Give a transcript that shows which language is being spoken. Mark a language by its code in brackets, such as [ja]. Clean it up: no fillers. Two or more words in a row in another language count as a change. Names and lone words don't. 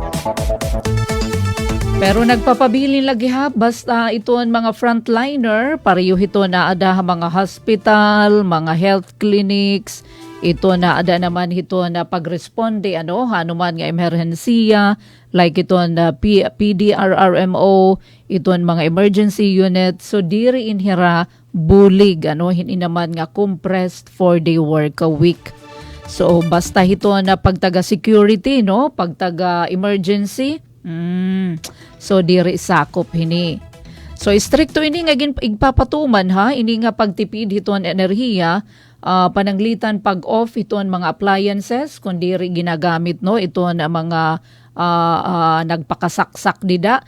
[war] Pero nagpapabilin lagi basta iton mga frontliner, pareho ito na ada mga hospital, mga [en] health clinics, [war] ito na ada naman ito na pagresponde hanuman nga emerhensiya, like ito na PDRRMO, iton mga [en] emergency unit, [war] so diri inhira bulig, hindi naman nga [en] compressed 4-day work a week. [war] So basta ito na pagtaga security, pagtaga emergency, so diri sakop hini. So stricto ini nga igpapatuman ini nga pagtipid hiton enerhiya, pananglitan pag-off iton mga appliances kung diri ginagamit ito na mga nagpakasaksak dida.